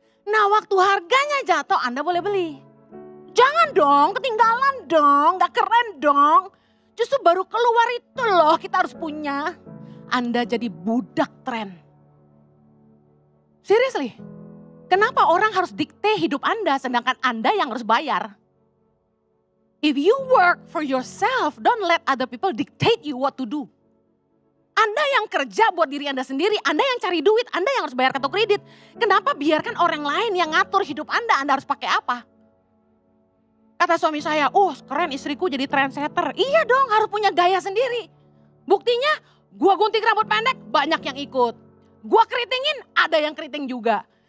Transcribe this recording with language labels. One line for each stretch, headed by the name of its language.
Indonesian: Nah waktu harganya jatuh Anda boleh beli. Jangan dong, ketinggalan dong, gak keren dong. Justru baru keluar itu loh kita harus punya. Anda jadi budak tren. Seriously, kenapa orang harus dikte hidup Anda sedangkan Anda yang harus bayar?
English: If you work for yourself, don't let other people dictate you what to do.
Indonesian: Anda yang kerja buat diri Anda sendiri, Anda yang cari duit, Anda yang harus bayar kartu kredit. Kenapa biarkan orang lain yang ngatur hidup Anda harus pakai apa? Kata suami saya, oh keren istriku jadi trendsetter. Iya dong, harus punya gaya sendiri. Buktinya, gua gunting rambut pendek, banyak yang ikut. Gua keritingin, ada yang keriting juga.